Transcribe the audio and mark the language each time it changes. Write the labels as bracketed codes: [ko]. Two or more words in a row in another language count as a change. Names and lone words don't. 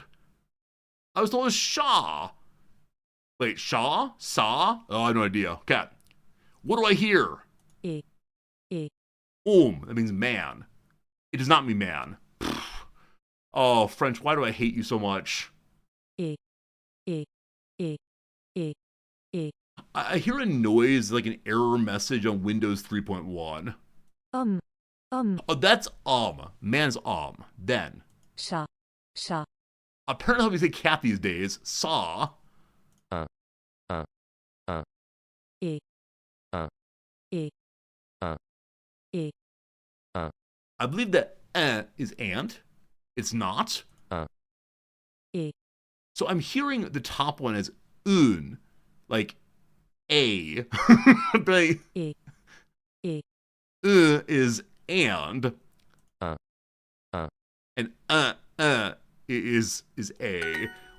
[en] I was told it's Shah. Wait, Shah? Sa? Oh, I have no idea. Cat. What do I hear? E. E. That means man. It does not mean man. Oh, French, why do I hate you so much? E. E. E. E. E. I hear a noise like an error message on Windows 3.1. Oh, that's man's then. Chat. Chat. Apparently how we say cat these days. Saw. E. E. E. I believe that is ant. It's not. E. So I'm hearing the top one as un, like a. But like, E. E. is and. And is a.